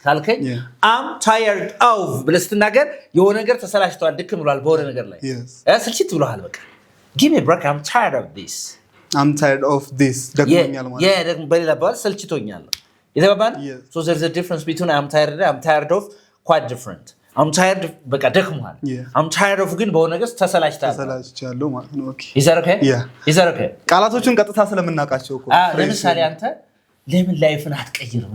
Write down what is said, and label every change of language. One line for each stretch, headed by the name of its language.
Amharic: ካልከኝ
English: I'm tired of
Amharic: ብለህ ስትናገር የሆነ ነገር ተሰላችቷል፣ ድክም ብሏል በሆነ ነገር ላይ ስልችት ብሏል። በቃ
English: Give me a break. I'm tired of this. I'm tired of this.
Amharic: ደግሞኛል ማለት ነው። ደግሞ በሌላ አባባል ሰልችቶኛል። የተባባል?
English: So there's a difference between I'm tired of quite different. I'm tired
Amharic: በቃ ደክሟል።
English: I'm tired of
Amharic: ግን በሆነ ነገር ተሰላችቻለሁ ማለት ነው። ኦኬ
English: Is that okay? Yeah. Is that okay?
Amharic: ቃላቶቹን ቀጥታ ስለምናውቃቸው እኮ ለምሳሌ አንተ ለምን ላይፍን አትቀይርም?